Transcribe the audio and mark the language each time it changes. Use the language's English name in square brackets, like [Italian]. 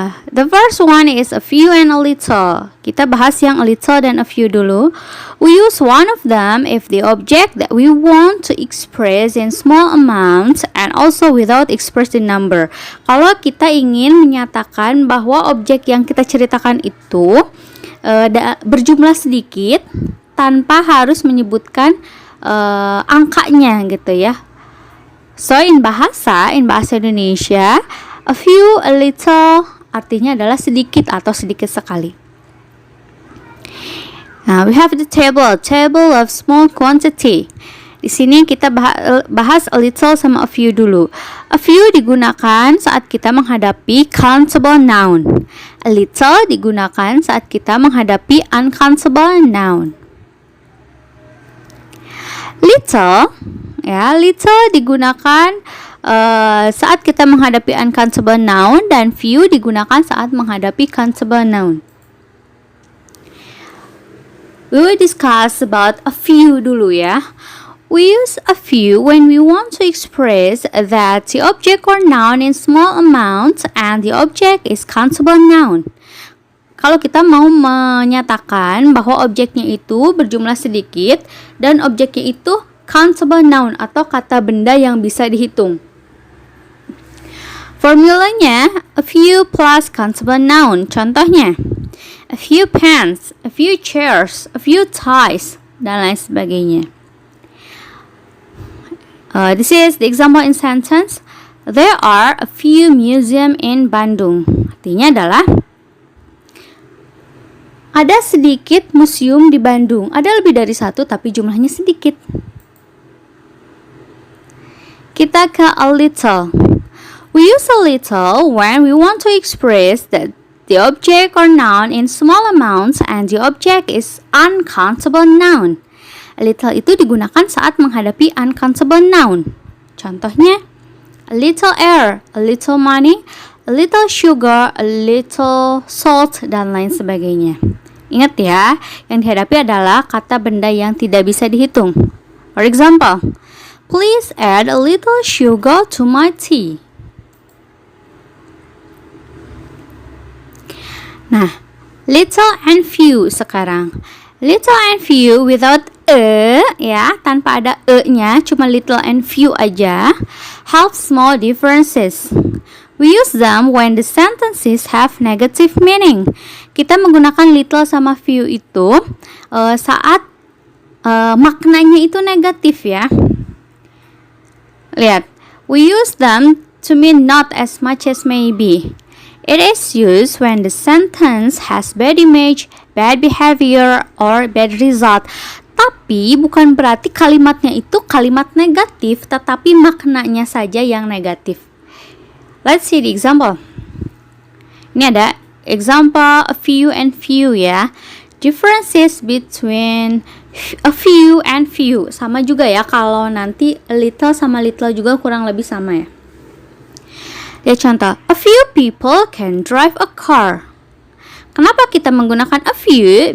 [English] The first one is a few and a little. [Indonesian] Kita bahas yang a little dan a few dulu. [English] We use one of them if the object that we want to express in small amounts and also without expressing number. [Indonesian] Kalau kita ingin menyatakan bahwa objek yang kita ceritakan itu berjumlah sedikit tanpa harus menyebutkan angkanya gitu ya. [English] So in bahasa Indonesia, [Indonesian] a few, a little artinya adalah sedikit atau sedikit sekali. [English] Now we have the table of small quantity. [Indonesian] Di sini kita bahas a little sama a few dulu. A few digunakan saat kita menghadapi countable noun. A little digunakan saat kita menghadapi uncountable noun. Little digunakan saat kita menghadapi uncountable noun, dan few digunakan saat menghadapi countable noun. [English] We will discuss about a few [Indonesian] dulu ya. [English] We use a few when we want to express that the object or noun in small amounts and the object is countable noun. [Indonesian] Kalau kita mau menyatakan bahwa objeknya itu berjumlah sedikit dan objeknya itu countable noun atau kata benda yang bisa dihitung. Formulanya a few plus countable noun. Contohnya, a few pens, a few chairs, a few ties, dan lain sebagainya. [English] This is the example in sentence. There are a few museum in Bandung. [Indonesian] Artinya adalah ada sedikit museum di Bandung. Ada lebih dari satu tapi jumlahnya sedikit. Kita ke a little. [English] We use a little when we want to express that the object or noun in small amounts and the object is uncountable noun. [Indonesian] A little itu digunakan saat menghadapi uncountable noun. Contohnya, a little air, a little money, a little sugar, a little salt, dan lain sebagainya. Ingat ya, yang dihadapi adalah kata benda yang tidak bisa dihitung. [English] For example, please add a little sugar to my tea. [Indonesian] Nah, little and few sekarang. Little and few without ya, tanpa ada nya, cuma little and few aja. [English] Have small differences. We use them when the sentences have negative meaning. [Indonesian] Kita menggunakan little sama few itu saat maknanya itu negatif ya. [English] Lihat, we use them to mean not as much as maybe. It is used when the sentence has bad image, bad behavior, or bad result. [Indonesian] Tapi bukan berarti kalimatnya itu kalimat negatif, tetapi maknanya saja yang negatif. [English] Let's see the example. [Indonesian] Ini ada [English] example a few and few ya. Differences between a few and few. [Indonesian] Sama juga ya, kalau nanti a little sama little juga kurang lebih sama ya. Lihat contoh, [English] a few people can drive a car. [Indonesian] Kenapa kita menggunakan a few?